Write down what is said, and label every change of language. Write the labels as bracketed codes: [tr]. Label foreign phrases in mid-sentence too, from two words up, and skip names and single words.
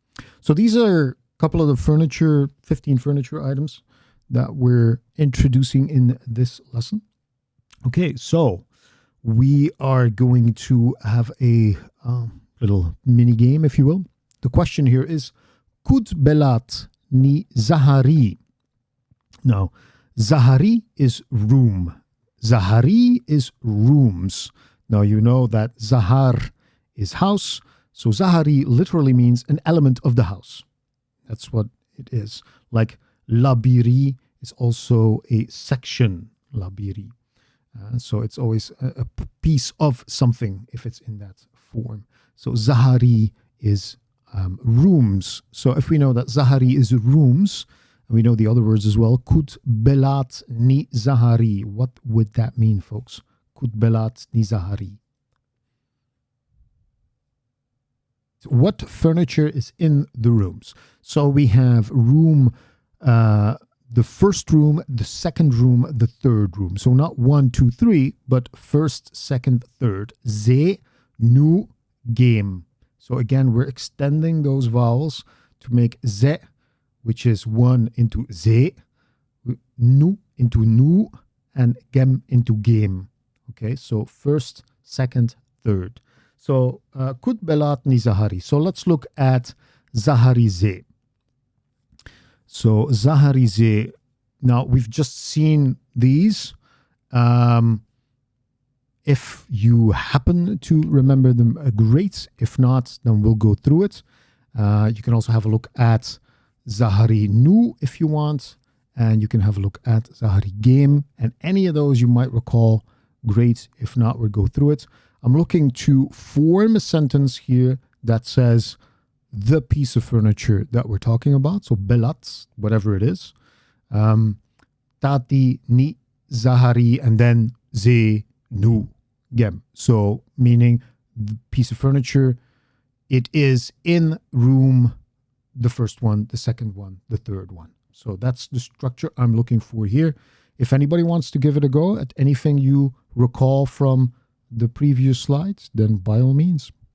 [en] So these are a couple of the furniture, 15 furniture items that we're introducing in this lesson. Okay, so we are going to have a little mini game, if you will. The question here is, [art] Kud belat ni Zahari? [en] Now, Zahari is room. Zahari is rooms. Now, you know that Zahar is house. So Zahari literally means an element of the house. That's what it is. Like Labiri is also a section, Labiri. So it's always a piece of something if it's in that form. So Zahari is rooms. So if we know that Zahari is rooms, and we know the other words as well, [art] Kud belat ni Zahari. [en] What would that mean, folks? [art] Kud belat ni Zahari. [en] What furniture is in the rooms? So we have room, the first room, the second room, the third room. So not 1, 2, 3, but first, second, third. [art] Ze, nu, game. [en] So again, we're extending those vowels to make ze, which is 1 into ze, nu into nu, and gem into game. Okay, so first, second, third. So [art] kud belat ni Zahari. [en] So let's look at [art] Zahari ze. So Zahari ze. [en] Now we've just seen these. If you happen to remember them, great. If not, then we'll go through it. You can also have a look at [art] Zahari nu [en] if you want. And you can have a look at [art] Zahari game. [en] And any of those you might recall, great. If not, we'll go through it. I'm looking to form a sentence here that says the piece of furniture that we're talking about. So belat, whatever it is. [art] Tati, ni, Zahari, [en] and then [art] ze, nu, gem. [en] So meaning the piece of furniture, it is in room, the first one, the second one, the third one. So that's the structure I'm looking for here. If anybody wants to give it a go at anything you recall from the previous slides, then by all means.